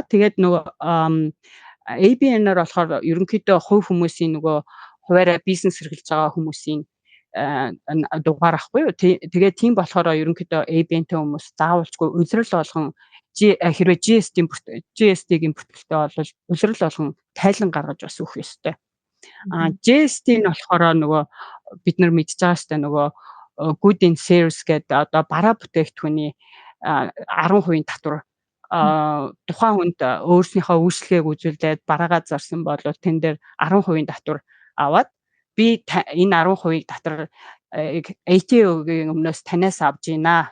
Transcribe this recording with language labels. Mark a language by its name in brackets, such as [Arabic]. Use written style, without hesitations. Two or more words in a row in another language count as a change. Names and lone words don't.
[Mongolian] Тэгээд нөгөө ABN-аар болохоор ерөнхийдөө хувь хүмүүсийн нөгөө хуваараа бизнес эрхэлж байгаа хүмүүсийн дугаар ахгүй юу. Тэгээд тийм болохоор ерөнхийдөө ABN-тэй хүмүүс заавалчгүй улирал болгон хэрвээ GST-гийн бүртгэлтэй бол улирал болгон тайлан гаргаж бас өгөх ёстой. GST нь болохоор нөгөө бид нар мэдж байгаа шүү дээ нөгөө [English] good in service [Mongolian] гэдэг одоо бараа бүтээгдэхүүний 10% татвар тухайн хүнд өөрснийхөө үйлчлэгийг үзүүлээд бараагаа зарсан бол тэн дээр 10% татвар аваад би энэ 10% татвар ATO-гийн өмнөөс танаас авж гинэ.